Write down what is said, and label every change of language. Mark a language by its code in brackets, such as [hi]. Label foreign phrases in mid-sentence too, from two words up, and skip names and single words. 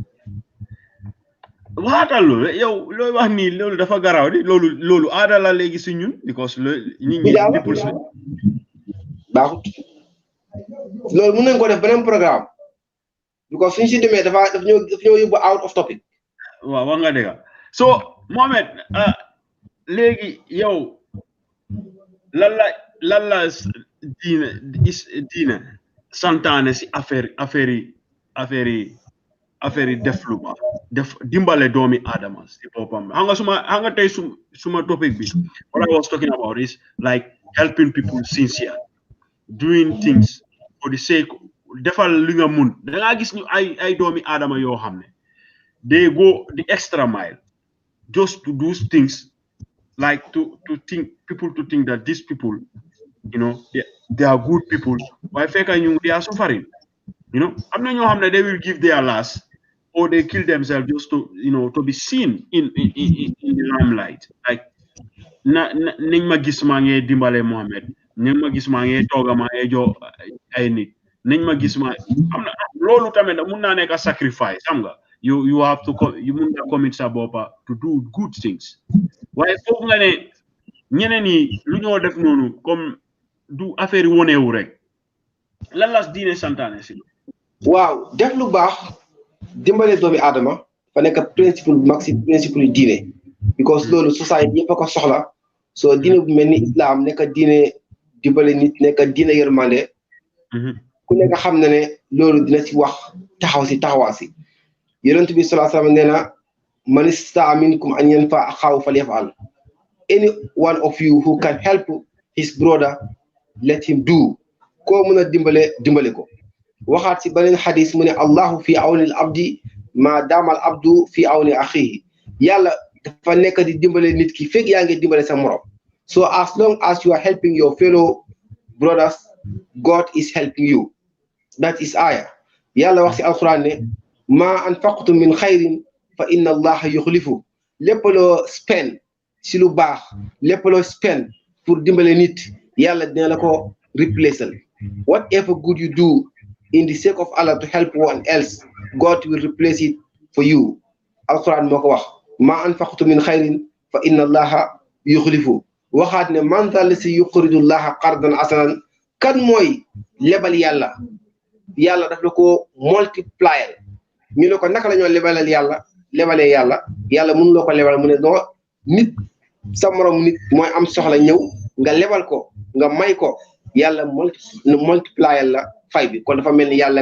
[wo] waatal loolu yow looy wax nii loolu dafa garaaw di loolu aada la léegi si ñun because nit ñi people si baaxut loolu mën nañ ko def beneen programme because suñ si demee daf ñoo yóbbu [en] out of topic [wo] waaw wax nga dëgg so Mohamed léegi yow lan la diine santaane si affaire yi def lu baax def dimbale doomi aadama si boppam xam nga tey suma topic bi [en] what I was talking about is like helping people sincere doing things for the sake [wo] defal li nga mun da ngaa gis ñu ay doomi aadama yoo xam ne [en] they go the extra mile just to do things like to think people to think that these people they are good people [wo] waaye fekk ñu [en] they are suffering [wo] am na ñoo xam ne [en] they will give their last or they kill themselves just to be seen in the limelight like [wo] nañ ma gis maa ngi dimbale Mohamed nañ ma gis maa ngi tooga maa ngi jox ay nit nañ ma gis maa am na loolu tamit mun naa nekk sacrifice xam nga [en] you have to you [wo] mun na commit sa boppa [en] to do good things [wo] waaye foofu nga ne ñeneen yi lu ñoo def noonu comme du affaire yi wonewu rek lan la diine santaane si waaw def lu baax dimbale doomi aadama fa nekk principe bu mag si principe yu diine because loolu société yëpp a ko soxla soo diine bu mel ni islam nekk diine dimbale nit nekk diine yërmande ku nekk xam na ne loolu dina si wax taxawaa si yonent bi [ar] صلى الله عليه وسلم [wo] nee na [ar] من استطاع منكم أن ينفع أخاه فليفعل [en] any one of you who can help his brother let him do [wo] koo mën a dimbale ko waxaat si beneen xadis mu ne [ar] الله في عون العبد ما دام العبد في عون أخيه [wo] yàlla dafa nekk di dimbale nit ki fekk yaa ngi dimbale sa morom [en] so as long as you are helping your fellow brothers God is helping you that is [wo] aya yàlla wax si alquran ne [ar] ما أنفقتم من خير فإن الله يخلف [wo] lépp loo spend si lu baax lépp loo spend pour dimbale nit yàlla dina la ko replaceal. [en] Whatever good you do in the sake of Allah to help one else, God will replace it for you. [wo] Al-Quran moo ko wax [ar] ما أنفقت من خير فإن الله يخلف [wo] waxaat ne [ar] من ذا الذي يقرض الله قرضا حسنا [wo] kan mooy lebal yàlla yàlla daf la ko multiplier ñu ne ko naka la ñoo lebalee yàlla yàlla mënu loo ko lebal mu ne doo nit sa morom nit mooy am soxla ñëw nga lebal ko nga may ko yàlla multiplier la fay bi kon dafa mel ni yàlla